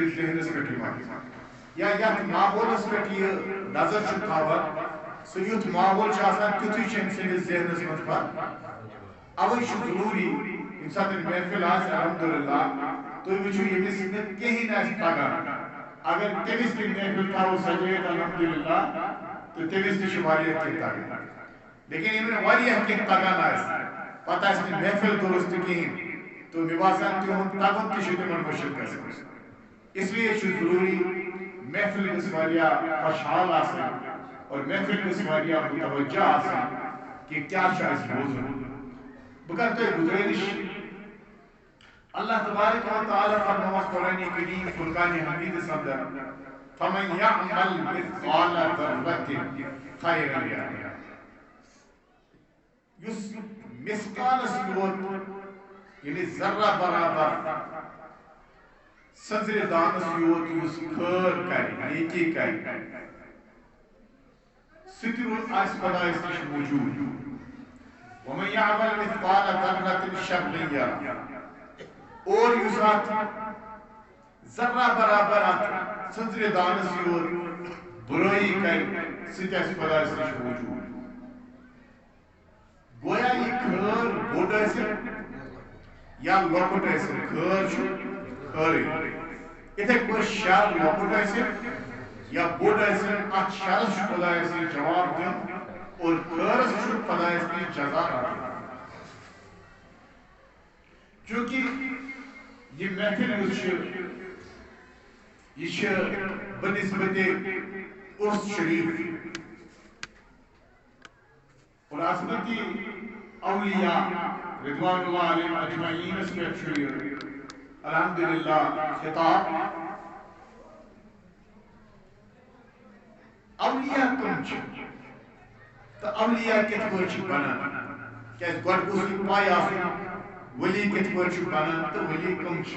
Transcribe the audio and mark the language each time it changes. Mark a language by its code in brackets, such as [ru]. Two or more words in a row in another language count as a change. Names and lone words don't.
[ks] ذہنس پٮ۪ٹھ یِوان یا یتھ ماحولس پٮ۪ٹھ یہِ نظر چھُ تھاوان سُہ یُتھ ماحول چھُ آسان تیُتھُے چھُ أمۍ سٕنٛدِس ذہنس منٛز پتہٕ اوے چھُ ضروٗری ییٚمہِ ساتہٕ محفل آسہِ الحمدللہ تُہۍ وٕچھِو ییٚمِس نہٕ کِہیٖنۍ آسہِ تگان اگر تٔمِس تہِ محفل تھاوو سجٲیِتھ الحمدللہ تہٕ تٔمِس تہِ چھُ واریاہ کینٛہہ تگان. لیکن ییٚمِس نہٕ واریاہ کینٛہہ تگان آسہِ پتہٕ آسہِ نہٕ محفل درست کِہیٖنۍ تہٕ مےٚ باسان تِہُنٛد تگُن تہِ چھُ تِمن مُشکل گژھان. [ur] اس لیے [ks] چھُ ضروٗری محفل گژھِ واریاہ خۄشحال آسٕنۍ اور محفل گژھِ واریاہ متوجہ آسٕنۍ کہ کیٛاہ چھُ اَسہِ بوزُن. بہٕ کرٕ تۄہہِ گُزٲرِش اللہ تبارک و تعالیٰ فرماوس قرآن کریم فرقان حمیدس اندر [ar] فمن یعمل مثقال ذرة خیرا یرہ. [ks] یُس مثقالس یوت یعنی ذرہ برابر سنزرِ دانس یوت یُس خٲر کرِ نیکی کرِ سُہ تہِ آسہِ خۄدایس نِش موجوٗد. [ar] ومن یعمل مثقال ذرة شرا یرہ. [ks] اور یُس اتھ ذرہ برابر اتھ سنزرِ دانس یوت برٲیی کرِ سُہ تہِ آسہِ خۄدایس نِش موجوٗد. گویا یہِ خٲر بوٚڑ ٲسِن یا لۄکُٹ ٲسِن خٲر چھُ خٲرٕے. یِتھَے پٲٹھۍ شر لۄکُٹ ٲسِن یا بوٚڑ ٲسِن اتھ شرس چھُ خۄدایس نِش جواب دیُن اور خٲرس چھُ خۄدایس نِش جزا رٹُن. چوٗنٛکہِ یہ محفل یُس چھُ یہ چھُ بنسبتِ عرس شریف اور عظمتی اولیاء [ar] رضوان اللہ علیہم اجمعین [ks] اس پٮ۪ٹھ چھُ یہِ الحمدللہ خطاب. اولیاء کم چھِ تہٕ اولیاء کِتھ پٲٹھۍ چھِ بنان کیٛازِ گۄڈٕ گوٚژھ یہِ پاے آسُن ولی کِتھ پٲٹھۍ چھُ بنان تہٕ ولی کم چھِ.